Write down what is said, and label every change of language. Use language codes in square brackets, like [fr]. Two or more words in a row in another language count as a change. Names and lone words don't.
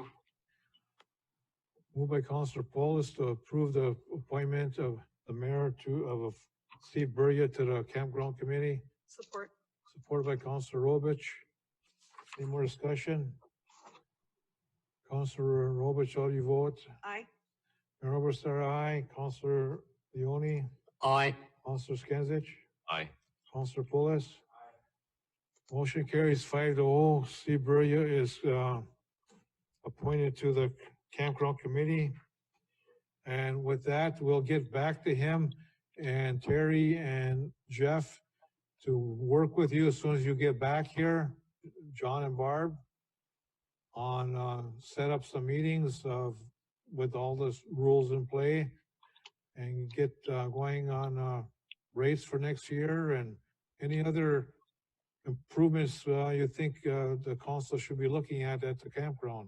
[en] Moved by Councilor Paulus to approve the appointment of the mayor of Steve Burya to the campground committee. Support. Supported by Councilor Robich. Any more discussion? Councilor Robich, how do you vote? Aye. Mayor Oberstar, aye. Councilor Leone. Aye. Councilor Skinsich. Aye. Councilor Pulis. Motion carries 5-0. Steve Burya is appointed to the campground committee. And with that, we'll get back to him and Terry and Jeff to work with you as soon as you get back here, John and Barb, on set up some meetings with all the rules in play and get going on rates for next year and any other improvements you think the council should be looking at the campground.